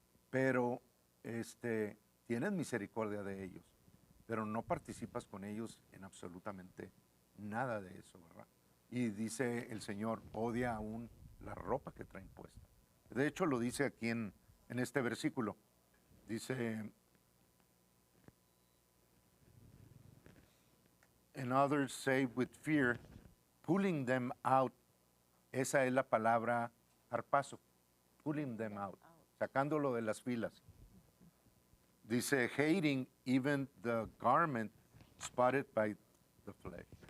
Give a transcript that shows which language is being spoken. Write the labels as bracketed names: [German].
[Spanish] Pero tienes misericordia de ellos, pero no participas con ellos en absolutamente nada de eso, ¿verdad? Y dice el Señor, odia aún la ropa que traen puesta. De hecho, lo dice aquí en este versículo. Dice, [English] and others say with fear, pulling them out. [Spanish] Esa es la palabra harpazo, [English] pulling them out, [Spanish] sacándolo de las filas. Dice, [English] hating even the garment spotted by the flesh.